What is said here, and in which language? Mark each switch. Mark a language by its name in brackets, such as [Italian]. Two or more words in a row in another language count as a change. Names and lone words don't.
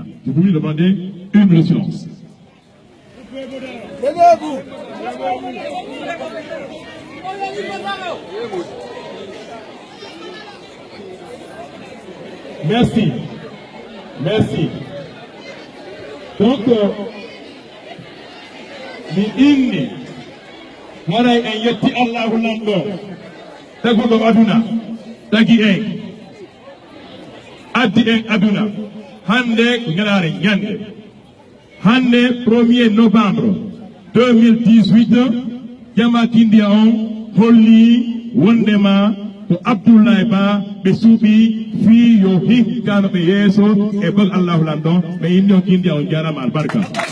[French] Je voulais demander une minute de silence. Merci. Merci. Donc, [Fula] mi inni waray en yetti Allahu lando tagudo aduna tagi en addi en aduna hande ngalare nyande hande 1er novembre 2018 jama Kindia on holli wondema ko Abdoulaye Ba be suubi fi yo hikkano be yeso e bol Allahu lando be indi Kindia on jarama albarka.